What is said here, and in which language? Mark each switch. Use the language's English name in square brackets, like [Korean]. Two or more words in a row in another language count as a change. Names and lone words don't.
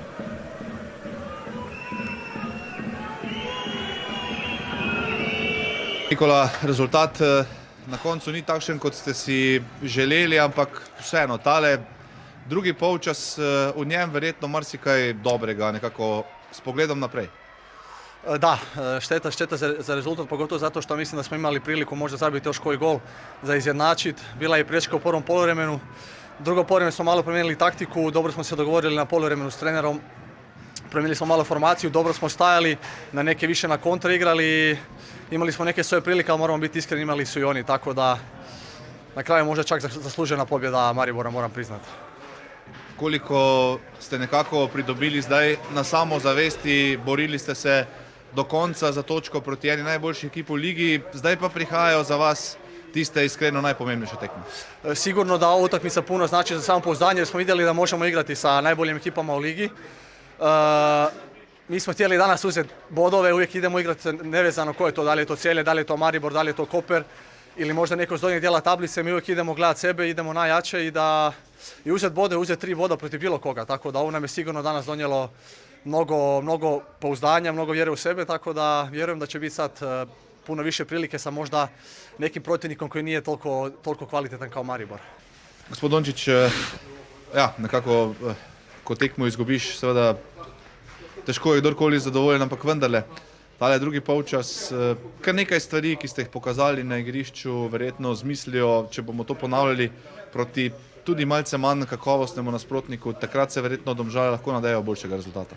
[Slovenian] Nikola, rezultat na koncu ni takšen, kot ste si želeli, ampak vseeno, tale drugi polčas, v njem verjetno marsikaj dobrega, nekako s pogledom naprej. [Croatian] Da, šteta za rezultat, pogotovo zato što mislim da smo imali priliku možda zabiti još koji gol za izjednačiti. Bila je prečka u prvom poluvremenu. Drugo poluvremenu smo malo promijenili taktiku, dobro smo se dogovorili na poluvremenu s trenerom. Promijenili smo malo formaciju, dobro smo stajali, na neke više na kontra igrali. Imali smo neke svoje prilike, ali moramo biti iskreni, imali su i oni, tako da na kraju možda čak zaslužena pobjeda Maribora, moram priznati. [Slovenian] koliko ste nekako pridobili zdaj na samozavesti, borili ste se do konca za točko proti eni najboljših ekip v ligi, zdaj pa prihajajo za vas tiste iskreno najpomembnejše tekme. [Croatian] Sigurno da ova utakmica puno znači za samopouzdanje jer smo vidjeli da možemo igrati sa najboljim ekipama u ligi. Mi smo htjeli danas uzeti bodove, uvijek idemo igrati nevezano ko je to, da li je to Celje, da li je to Maribor, da li je to Koper ili možda neko s donjeg dijela tablice, mi uvijek idemo gledati sebe, idemo najjače i uzeti bode, uzeti 3 boda protiv bilo koga, tako da ovo nam je sigurno danas donijelo mnogo pouzdanja, mnogo vjere u sebe, tako da vjerujem da će biti sad puno više prilike sa možda nekim protivnikom koji nije toliko kvalitetan kao Maribor. [Slovenian] Gospod Dončić, ja, nekako, ko tekmo izgubiš, seveda težko je kdorkoli zadovoljen, ampak vendarle, tale drugi polčas, kar nekaj stvari, ki ste jih pokazali na igrišču, verjetno z mislijo, če bomo to ponavljali proti tudi malce manj kakovostnemu nasprotniku, takrat se verjetno Domžale lahko nadejo boljšega rezultata.